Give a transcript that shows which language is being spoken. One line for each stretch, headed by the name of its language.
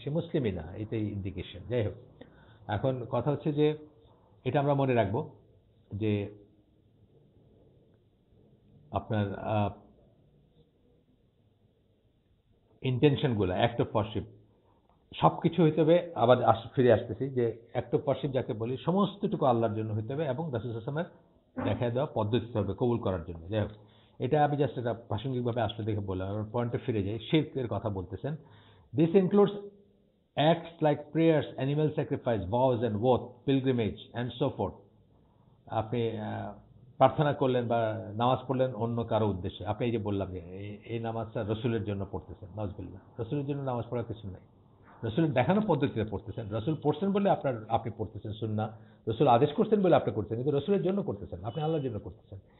Bangla: সে মুসলিমই না, এটাই ইন্ডিকেশন। যাই হোক, এখন কথা হচ্ছে যে এটা আমরা মনে রাখবো যে আপনার ইন্টেনশনগুলো, অ্যাক্ট অফ ওয়ারশিপ সবকিছু হইতে হবে। আবার ফিরে আসতেছি যে অ্যাক্ট অফ ওয়ারশিপ যাকে বলি সমস্তটুকু আল্লাহর জন্য হইতে হবে, এবং রাসূল সাল্লাল্লাহু আলাইহি ওয়াসাল্লামের দেখায় দেওয়া পদ্ধতি হবে কবুল করার জন্য। যাই হোক, এটা আমি জাস্ট এটা প্রাসঙ্গিকভাবে আসলে দেখে বললাম। আমার পয়েন্টে ফিরে যাই, শিরকের কথা বলতেছেন।
English: This includes acts like prayers, animal sacrifice, vows and oath, pilgrimage and so forth.
Bangla: আপনি প্রার্থনা করলেন বা নামাজ পড়লেন অন্য কারো উদ্দেশ্যে। আপনি এই যে বললাম যে এই নামাজটা রসুলের জন্য পড়তেছেন, নাউজুবিল্লাহ। রসুলের জন্য নামাজ পড়ার কিছু নাই। রসুলের দেখানো পদ্ধতিতে পড়তেছেন। রসুল পড়ছেন বলে আপনি পড়তেছেন সুন্নাহ। রসুল আদেশ করছেন বলে আপনি করছেন, কিন্তু রসুলের জন্য করতেছেন, আপনি আল্লাহর জন্য করতেছেন।